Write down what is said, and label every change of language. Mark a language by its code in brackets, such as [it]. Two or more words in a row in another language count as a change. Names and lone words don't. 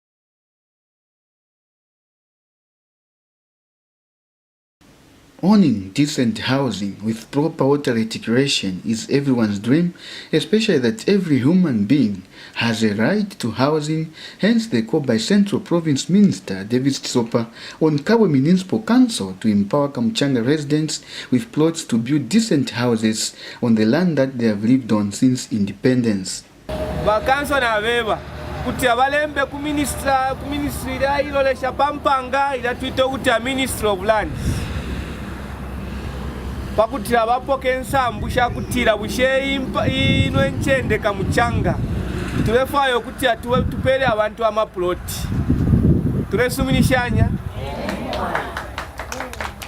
[en] Owning decent housing with proper water reticulation is everyone's dream, especially that every human being has a right to housing. Hence the call by Central Province Minister David Sopa on Kabwe Municipal Council to empower Kamuchanga residents with plots to build decent houses on the land that they have lived on since independence. [bem] Vakanso na veva kuti abalembe ku ministry ila ilolesha pampanga ila tuito kuti Ministry of Lands. Pakutira bapoke ensambu shakutira bushe ino enchende Kamuchanga tulefayo kuti atuwe tupele abantu amaploti tulesuminishanya